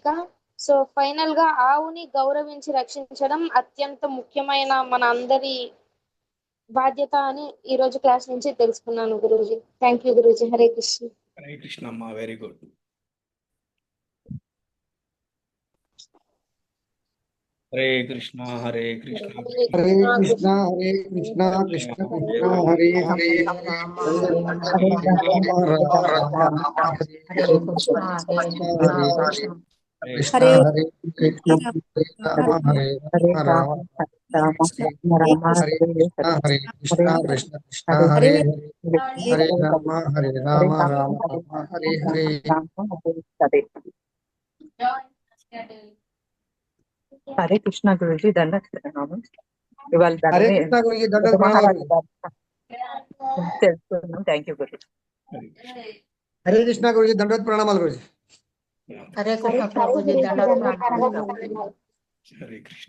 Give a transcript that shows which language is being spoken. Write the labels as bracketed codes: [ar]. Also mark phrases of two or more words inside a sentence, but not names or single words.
[te] సో ఫైనల్ గా ఆవుని గౌరవించి రక్షించడం అత్యంత ముఖ్యమైన మన అందరి బాధ్యత అని ఈ రోజు క్లాస్ నుంచి తెలుసుకున్నాను గురూజీ. [en] thank you Guruji. [sa] హరే కృష్ణ. హరే కృష్ణ [te] అమ్మా, [en] very good. [sa] హరే కృష్ణ హరే కృష్ణ హరే కృష్ణ హరే కృష్ణ కృష్ణ కృష్ణ హరే హరే హరే రామ రామ హరే హరే కృష్ణ హరే కృష్ణ హరే కృష్ణ రామ హరే రామ హరే కృష్ణ హరే కృష్ణ కృష్ణ కృష్ణ హరే హరే హరే రామ రామ రామ హరే హరే. హరే కృష్ణ [te] గురుజీ దండ ఇవాళ [sa] హరే కృష్ణ [te] గురుజీ దండ ప్రణామాలు. తెలుసుకున్నాం. [en] thank you [te] గురుజీ. [sa] హరే కృష్ణ [te] గురుజీ దండవత్ ప్రణామాలు గురుజీ. [sa] హరే కృష్ణ [te] ప్రభుజీ దండాలు ప్రణామాలు. [sa] హరే కృష్ణ